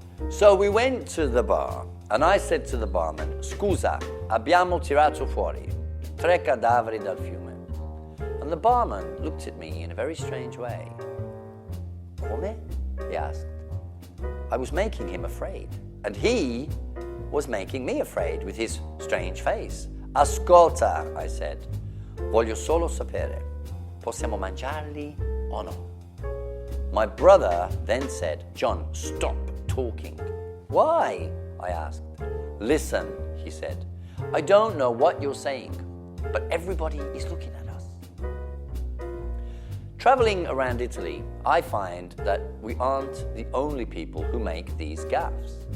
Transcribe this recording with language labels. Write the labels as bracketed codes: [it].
[en] So we went to the bar and I said to the barman, [it] "Scusa, abbiamo tirato fuori 3 cadaveri dal fiume." [en] And the barman looked at me in a very strange way. [it] "Come?" [en] he asked. I was making him afraid, and he was making me afraid with his strange face. [it] "Ascolta," [en] I said, [it] "voglio solo sapere, possiamo mangiarli o no?" [en] My brother then said, "John, stop talking." "Why?" I asked. "Listen," he said, "I don't know what you're saying, but everybody is looking at us." Traveling around Italy, I find that we aren't the only people who make these gaffes.